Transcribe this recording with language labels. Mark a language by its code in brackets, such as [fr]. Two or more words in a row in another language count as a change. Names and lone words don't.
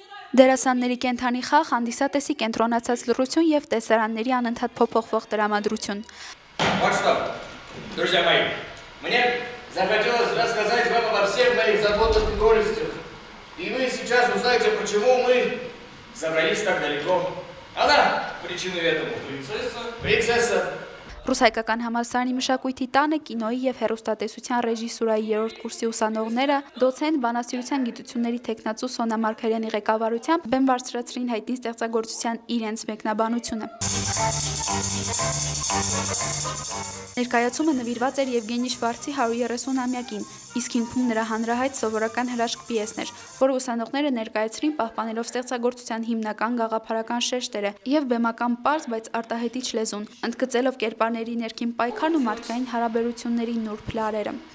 [hy] Դերասանների կենթանի խաղ, հանդիսատեսի կենտրոնացած լռություն եւ տեսարանների անընդհատ փոփոխվող տրամադրություն։ [ru] Вот что, друзья мои, мне захотелось рассказать вам обо всех моих заботах и горестях. И вы сейчас узнаете, почему мы забрались так далеко. Она причиной этому. Принцесса. [hy] Ռուսայկական համալսարանի մշակույթի տանը կինոյի եւ հեռուստատեսության ռեժիսուրայի 3-րդ կուրսի ուսանողները դոցենտ բանասիրության գիտությունների թեկնածու Սոնա Մարգարյանի ղեկավարությամբ բեմ բարձրացրին հայտնի ստեղծագործության իրենց մեկնաբանությունը։ Ներկայացումը նվիրված էր Եվգենի Շվարցի 130-ամյակին, իսկ հիմքում նրա հանրահայտ սովորական հրաշք պիեսն էր, որը ուսանողները ներկայացրին պահպանելով ստեղծագործության հիմնական գաղափարական շեշտերը եւ բեմական պարզ, բայց արտահայտիչ լեզուն, ընդգծելով կերպարների ներքին պայքարն ու մարդկային հարաբերությունների նուրբ լարերը։